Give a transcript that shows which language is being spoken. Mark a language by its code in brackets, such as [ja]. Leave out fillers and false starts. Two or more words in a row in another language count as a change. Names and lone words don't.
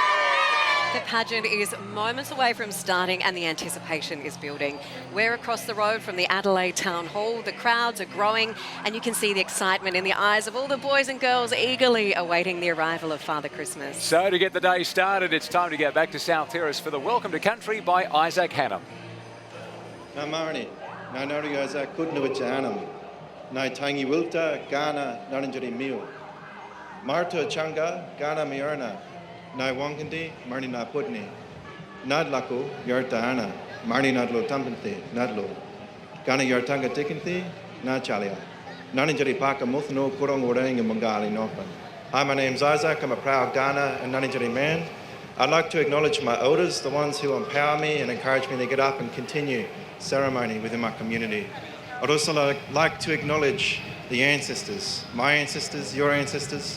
[en] The pageant is moments away from starting and the anticipation is building. We're across the road from the Adelaide Town Hall. The crowds are growing and you can see the excitement in the eyes of all the boys and girls eagerly awaiting the arrival of Father Christmas. So to get the day started, it's time to get back to South Terrace for the Welcome to Country by Issac Hannam. [zku] Nā Marni, nā Nori Issac Hannam, nā Tangi Wilta, Ghana, Naranjari Mio. Marta Changa, Ghana Miorna. Nai Wangandi, Marni na Putni. Nadlako, Yerta Anna, Marni Nadlo Tampanthi, Nadlo. Gana Yertanga Tikinthi, Na Chalia. Naninjari Paka Muthno, Kurong Orang and Mungali Nopan. [en] Hi, my name's Isaac. I'm a proud Ghana and Naninjari man. I'd like to acknowledge my elders, the ones who empower me and encourage me to get up and continue ceremony within my community. I'd also like to acknowledge the ancestors, my ancestors, your ancestors.